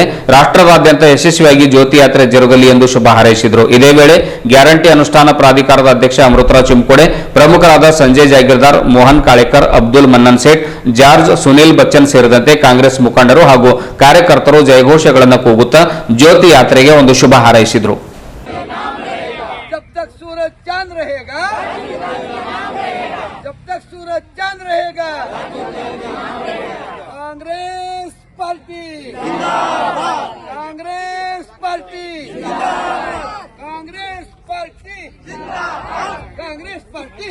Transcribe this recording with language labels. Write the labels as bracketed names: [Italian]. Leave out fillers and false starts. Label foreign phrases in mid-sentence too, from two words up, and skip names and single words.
[Kannada] ರಾಷ್ಟ್ರದಾದ್ಯಂತ ಯಶಸ್ವಿಯಾಗಿ ಜ್ಯೋತಿ ಯಾತ್ರೆ ಜರುಗಲಿ ಎಂದು ಶುಭ ಹಾರೈಸಿದರು. ಇದೇ ವೇಳೆ ಗ್ಯಾರಂಟಿ ಅನುಷ್ಠಾನ ಪ್ರಾಧಿಕಾರದ ಅಧ್ಯಕ್ಷ ಅಮೃತರಾವ್ ಚಿಮ್ಕೋಡೆ, ಪ್ರಮುಖರಾದ ಸಂಜಯ್ ಜಾಗೀರ್ದಾರ್, ಮೋಹನ್ ಕಾಳೇಕರ್, ಅಬ್ದುಲ್ ಮನ್ನನ್ ಸೇಠ್, ಜಾರ್ಜ್, ಸುನಿಲ್ ಬಚ್ಚನ್ ಸೇರಿದಂತೆ ಕಾಂಗ್ರೆಸ್ ಮುಖಂಡರು ಹಾಗೂ ಕಾರ್ಯಕರ್ತರು ಜಯಘೋಷಗಳನ್ನು ಕೂಗುತ್ತಾ ಜ್ಯೋತಿ ಯಾತ್ರೆಗೆ ಒಂದು ಶುಭ ಹಾರೈಸಿದರು. [Hindi] जब तक सूरज चांद रहेगा, जब तक सूरज चांद रहेगा, कांग्रेस पार्टी जिंदाबाद, कांग्रेस पार्टी जिंदाबाद, कांग्रेस पार्टी जिंदाबाद, कांग्रेस पार्टी